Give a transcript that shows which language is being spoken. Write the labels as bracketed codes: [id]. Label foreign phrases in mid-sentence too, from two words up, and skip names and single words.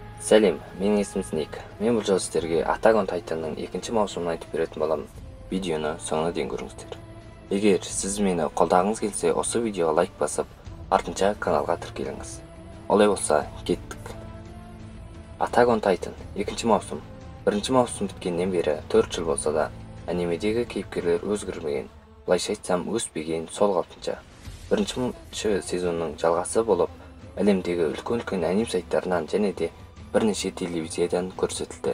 [kk] Сәлем, менің есімім Ник. Мен бұл жолы сіздерге Attack on Titan'ның екінші маусымын айтып беретін боламын. Видеоны соңына дейін көріңіздер. Егер сіз мені қолдағыңыз келсе, осы видеоға лайк басып, артынша каналға тіркеліңіз. Олай болса, кеттік. Attack on Titan екінші маусым. Бірінші маусым біткеннен бері 4 жыл болса да, анимедегі кейіпкерлер өзгермеген, былайша айтсам өспеген сол қалпынша. Бірінші сезонның жалғасы болып, әлемдегі үлкен аним сайттарынан және де бірнеше телевизиядан көрсетілді.